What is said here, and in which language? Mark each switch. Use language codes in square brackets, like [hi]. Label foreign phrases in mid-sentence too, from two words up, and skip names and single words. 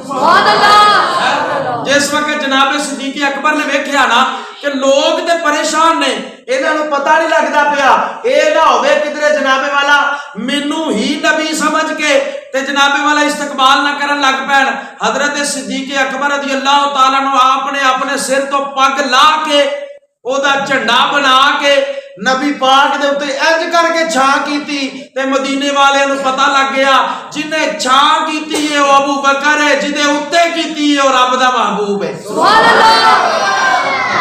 [ar] سبحان الله. [pa] جس وقت جناب صدیق اکبر نے ویکھیا نا کہ لوک تے پریشان نے، انہاں نوں پتہ نہیں لگدا پیا، ایہ نا ہووے کدھرے جنابِ والا مینوں ای نبی سمجھ کے تے جنابِ والا استقبال نا کرن لگ پین. حضرت صدیق اکبر [ar] رضي الله تعالى عنه [pa] آپنے اپنے سر توں پگ لاہ کے اوہدا جھنڈا بنا کے نبی پاک دے اتے انج کر کے چھاں کیتی تے مدینے والے نوں پتہ لگ گیا جنہاں چھاں کیتی اے او ابو بکر اے، جہدے اتے کیتی اے او رب دا محبوب اے. [ar] سبحان الله.